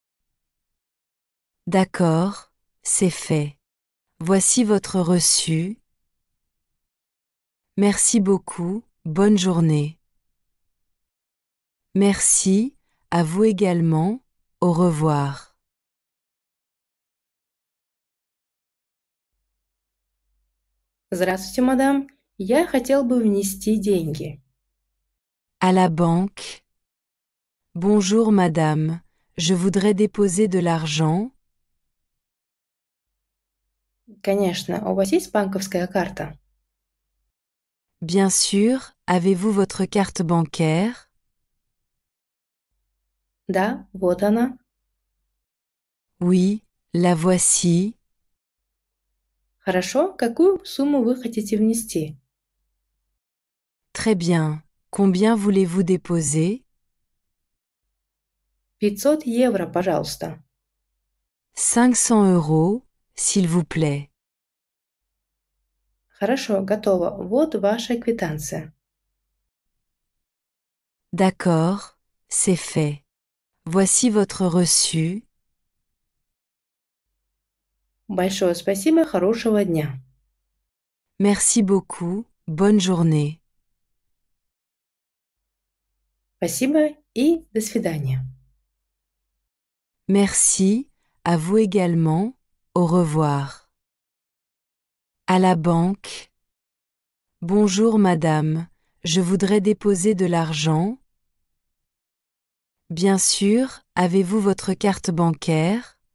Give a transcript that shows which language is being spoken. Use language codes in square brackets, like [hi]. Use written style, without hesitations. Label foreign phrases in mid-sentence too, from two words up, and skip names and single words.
[fr] D'accord, c'est fait. Voici votre reçu. Merci beaucoup, bonne journée. Merci, à vous également, au revoir. [ru] Здравствуйте, мадам. Я хотел бы внести деньги. [fr] À la banque. Bonjour madame, je voudrais déposer de l'argent. [ru] Конечно, у вас есть банковская карта? [fr] Bien sûr, avez-vous votre carte bancaire? [ru] Да, вот она. [fr] Oui, la voici. [ru] Хорошо, какую сумму вы хотите внести? [fr] Très bien. Combien voulez-vous déposer? [ru] 500 евро, пожалуйста. [fr] 500 €, s'il vous plaît. [ru] Хорошо, готово. Вот ваша квитанция. [fr] D'accord, c'est fait. Voici votre reçu. [ru] Большое спасибо, хорошего дня. [fr] Merci beaucoup, bonne journée. [ru] Спасибо и до свидания. [fr] Merci, à vous également, au revoir. À la banque. Bonjour madame, je voudrais déposer de l'argent. Bien sûr, avez-vous votre carte bancaire?